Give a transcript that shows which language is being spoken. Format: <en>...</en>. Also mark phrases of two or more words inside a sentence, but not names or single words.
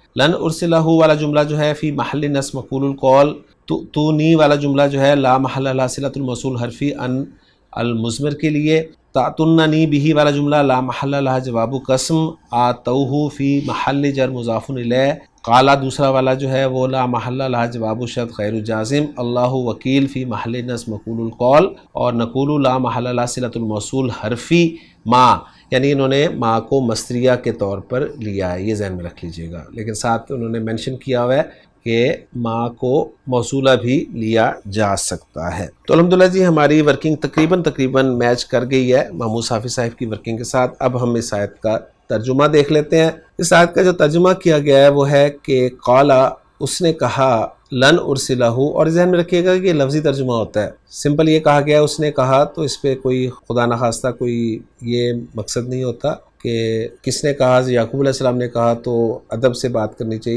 <ar>لن ارسلہ</ar> <ur>والا جملہ جو ہے</ur> <ar>فی محل نصب مقول القول، تو نی</ar> <ur>والا جملہ جو ہے</ur> <ar>لا محل لہا صلۃ الموصول حرفی ان المضمر کے</ar> <ur>لیے،</ur> <ar>تأتوننی بہ</ar> <ur>والا جملہ</ur> <ar>لا محل لہا جواب قسم، آتوہ فی محل جر مضاف الیہ،</ar> <ur>قالا دوسرا والا جو ہے وہ</ur> <ar>لا محل لہا جواب الشرط غیر جازم، اللہ وکیل فی محل نصب مقول القول،</ar> <ur>اور نقول</ur> <ar>لا محل لہا صلۃ الموصول حرفی ما،</ar> <ur>یعنی انہوں نے ما کو مصدریہ کے طور پر لیا ہے، یہ ذہن میں رکھ لیجئے گا، لیکن ساتھ انہوں نے مینشن کیا ہوا ہے کہ ماں کو موصولہ بھی لیا جا سکتا ہے۔ تو الحمدللہ جی ہماری ورکنگ تقریباً میچ کر گئی ہے محمود حافظ صاحب کی ورکنگ کے ساتھ۔ اب ہم اس آیت کا ترجمہ دیکھ لیتے ہیں۔ اس آیت کا جو ترجمہ کیا گیا ہے وہ ہے کہ قال، اس نے کہا،</ur> <ar>لن ارسلہ،</ar> <ur>اور ذہن میں رکھیے گا کہ یہ لفظی ترجمہ ہوتا ہے، سمپل یہ کہا گیا اس نے کہا، تو اس پہ کوئی</ur> <fa>خدا نخواستہ</fa> <ur>کوئی یہ مقصد نہیں ہوتا کہ کس نے کہا، یعقوب</ur> <ar>علیہ السلام</ar> <ur>نے کہا تو ادب سے بات کرنی چاہیے۔</ur>